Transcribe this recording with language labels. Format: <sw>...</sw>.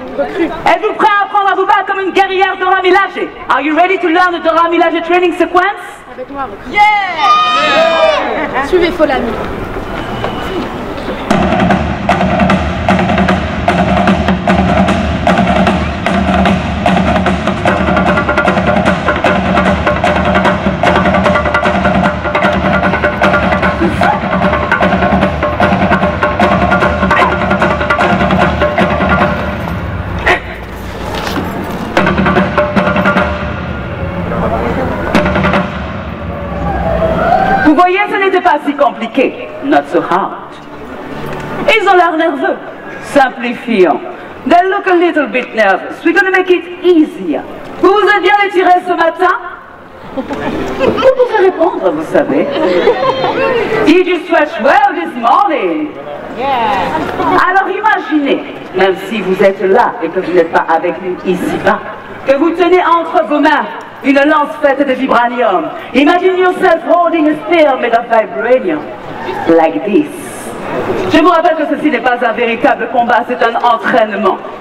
<fr>Êtes-vous prêt à apprendre à vous battre comme une guerrière Dora Milaje?</fr> <en>Are you ready to learn the Dora Milaje training sequence?</en> <fr>Avec moi, yeah! Suivez Folami. Vous voyez, ce n'était pas si compliqué.</fr> <en>Not so hard.</en> <fr>Ils ont l'air nerveux. Simplifions.</fr> <en>They look a little bit nervous. We're gonna make it easier.</en> <fr>Vous vous êtes bien étiré ce matin? Vous pouvez répondre, vous savez.</fr> <en>Did you stretch well this morning?</en> <fr>Alors imaginez, même si vous êtes là et que vous n'êtes pas avec nous ici-bas, que vous tenez entre vos mains une lance faite de vibranium.</fr> <en>Imagine yourself holding a spear made of vibranium, like this.</en> <fr>Je vous rappelle que ceci n'est pas un véritable combat, c'est un entraînement.</fr>